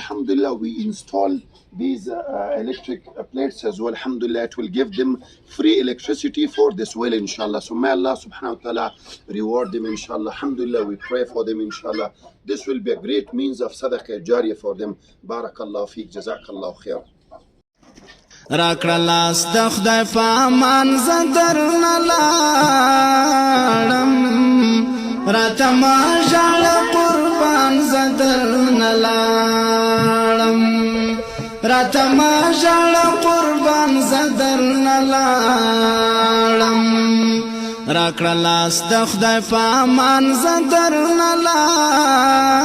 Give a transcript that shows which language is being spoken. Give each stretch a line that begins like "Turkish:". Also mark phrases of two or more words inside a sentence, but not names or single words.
English: Alhamdulillah, we install these electric plates as well. Alhamdulillah, it will give them free electricity for this well, inshallah. So may
Arabic: الله سبحانه وتعالى
English: reward them, inshallah. Alhamdulillah, we pray for them, inshallah. This will be a great means of
Arabic: صدقة جارية
English: for them.
Arabic: بارك الله فيك، جزاك الله خير.
Pashto: راکړه لاس د خدای په امان زه درنه لاړم راته ما ژړه قربان زه درنه لاړم راته ما ژړه قربان زه درنه لاړم راکړه لاس د خدای په امان زه درنه لاړم